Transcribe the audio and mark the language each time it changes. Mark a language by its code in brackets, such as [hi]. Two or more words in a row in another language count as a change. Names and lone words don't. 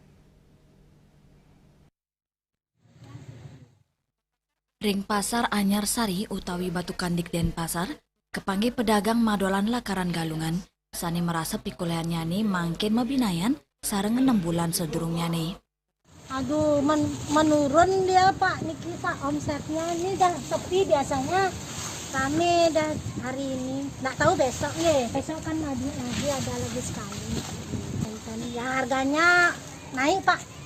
[ban] Ring pasar Anyar Sari utawi Batu Kandik Denpasar, kepanggih pedagang madolan lakaran galungan, sani merasa pikuleannya nih mangkin mabinayan sareng 6 bulan sedurungnya nih. [id] Aduh, menurun dia Pak, niki Pak omsetnya ini dah sepi biasanya rame dah hari ini. Nggak tahu besok ya, besok kan lagi ada lagi sekali. Dan yang harganya naik Pak.